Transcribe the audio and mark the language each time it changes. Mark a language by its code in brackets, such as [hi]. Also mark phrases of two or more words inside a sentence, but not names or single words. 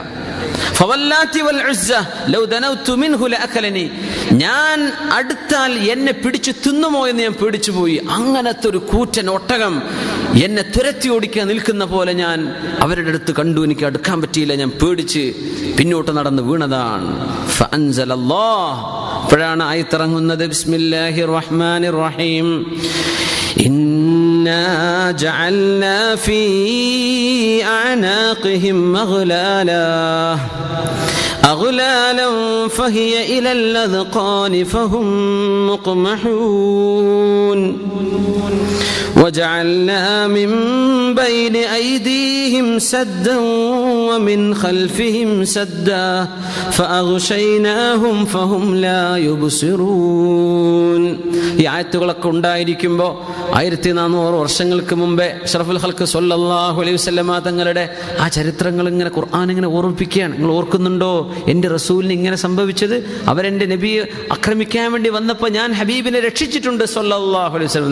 [ml] ഞാൻ അടുത്താൽ എന്നെ പിടിച്ചു തിന്നുമോ എന്ന് ഞാൻ പേടിച്ചു പോയി. അങ്ങനത്തെ ഒരു കൂറ്റൻ ഒട്ടകം എന്നെ തുരത്തി ഓടിക്കാൻ നിൽക്കുന്ന പോലെ ഞാൻ അവരുടെ അടുത്ത് കണ്ടു. എനിക്ക് അടുക്കാൻ പറ്റിയില്ല, ഞാൻ പേടിച്ച് പിന്നോട്ട് നടന്ന് വീണതാണ്. അപ്പോഴാണ് ആയത്തിറങ്ങുന്നത്, [ar] بسم الله الرحمن الرحيم. إنا جعلنا في أعناقهم أغلالا فهي إلى الأذقان فهم مقمحون وجعلنا من بين أيديهم سدا ومن خلفهم سدا فأغشيناهم فهم لا يبصرون. [ml] ഈ ആയത്തുകളൊക്കെ ഉണ്ടായിരിക്കുമ്പോൾ 1400 വർഷങ്ങൾക്ക് മുമ്പേ [ar] أشرف الخلق صلى الله عليه وسلم [ml] തങ്ങളുടെ ആ ചരിത്രങ്ങൾ ഇങ്ങനെ ഖുർആൻ ഇങ്ങനെ ഓർമ്മിപ്പിക്കുകയാണ്. നിങ്ങൾ ഓർക്കുന്നുണ്ടോ എൻ്റെ റസൂലിന് ഇങ്ങനെ സംഭവിച്ചത്? അവരെൻ്റെ നബിയെ ആക്രമിക്കാൻ വേണ്ടി വന്നപ്പോൾ ഞാൻ ഹബീബിനെ രക്ഷിച്ചിട്ടുണ്ട് [ar] صلى الله عليه وسلم.